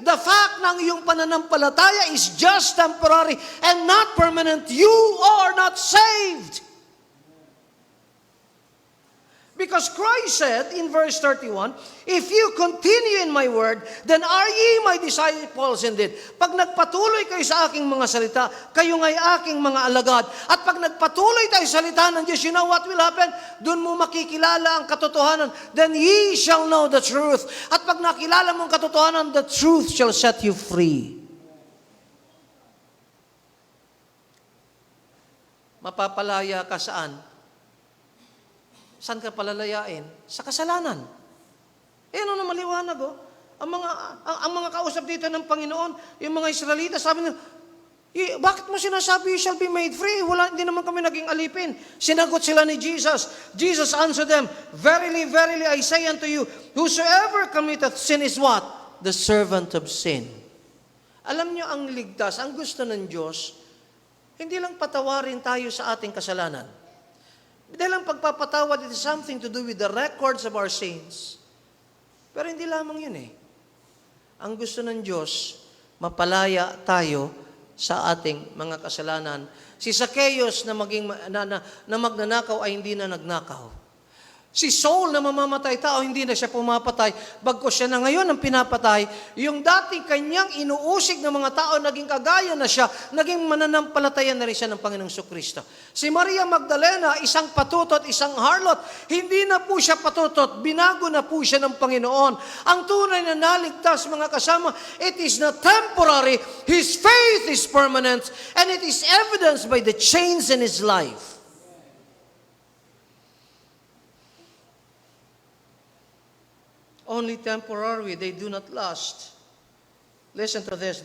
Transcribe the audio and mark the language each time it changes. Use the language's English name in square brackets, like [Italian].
[English] The fact [Filipino] ng iyong pananampalataya [English] is just temporary and not permanent. You are not saved. Because Christ said in verse 31, if you continue in my word, then are ye my disciples indeed. [Filipino] Pag nagpatuloy kayo sa aking mga salita, kayo nga'y aking mga alagad. At pag nagpatuloy tayo sa salita ng Diyos, [English] you know what will happen? [Filipino] Doon mo makikilala ang katotohanan. [English] Then ye shall know the truth. [Filipino] At pag nakilala mo ang katotohanan, [English] the truth shall set you free. [Filipino] Mapapalaya ka saan? Saan ka palalayain? Sa kasalanan. Ano na maliwanag, oh. Ang mga kausap dito ng Panginoon, yung mga Israelita, sabi nila, bakit mo sinasabi [English] you shall be made free? [Filipino] Hindi naman kami naging alipin. Sinagot sila ni Jesus. [English] Jesus answered them, verily, verily, I say unto you, whosoever committeth sin is what? The servant of sin. [Filipino] Alam nyo, ang ligtas, ang gusto ng Diyos, hindi lang patawarin tayo sa ating kasalanan. Dahil ang pagpapatawad, [English] it is something to do with the records of our sins. [Filipino] Pero hindi lamang yun eh. Ang gusto ng Diyos, mapalaya tayo sa ating mga kasalanan. Si Zacchaeus na magnanakaw ay hindi na nagnakaw. Si Saul na mamamatay tao, hindi na siya pumapatay. Bagkus siya na ngayon ang pinapatay, yung dati kanyang inuusig ng mga tao, naging kagaya na siya, naging mananampalataya na rin siya ng Panginoong Kristo. Si Maria Magdalena, isang patutot, isang harlot, hindi na po siya patutot, binago na po siya ng Panginoon. Ang tunay na naligtas, mga kasama, [English] it is not temporary, his faith is permanent, and it is evidenced by the change in his life. Only temporary, they do not last. Listen to this.